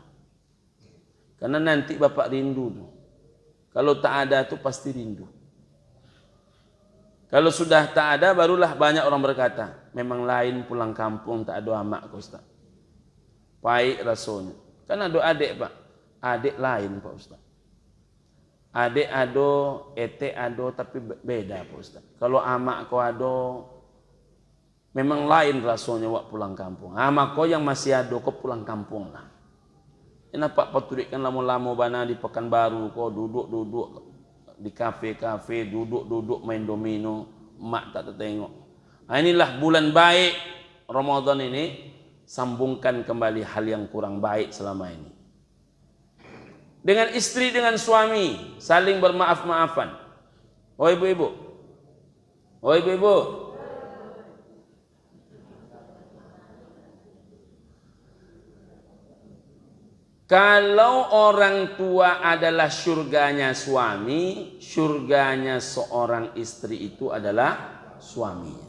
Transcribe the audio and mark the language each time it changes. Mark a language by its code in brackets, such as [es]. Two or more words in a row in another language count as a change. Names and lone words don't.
[id] Karena nanti bapak rindu tuh. Kalau tak ada tuh pasti rindu. Kalau sudah tak ada barulah banyak orang berkata, memang lain pulang kampung tak ada amak Ustaz. Baik rasanya. Kan ada adik Pak. Adik lain Pak Ustaz. [min] Adik ado, ete ado tapi beda Pak Ustaz. [id] Kalau amak kau ado, memang lain rasanya wak pulang kampung. Amak kau yang masih ado kau pulang kampung lah. Kenapa paturikan lama-lama bana di Pekanbaru kau duduk-duduk di kafe-kafe, duduk-duduk main domino, mak tak tertengok. Inilah bulan baik Ramadan ini, sambungkan kembali hal yang kurang baik selama ini. Dengan istri, dengan suami, saling bermaaf-maafan. Oh ibu-ibu. Oh ibu-ibu. Kalau orang tua adalah surganya suami, surganya seorang istri itu adalah suaminya.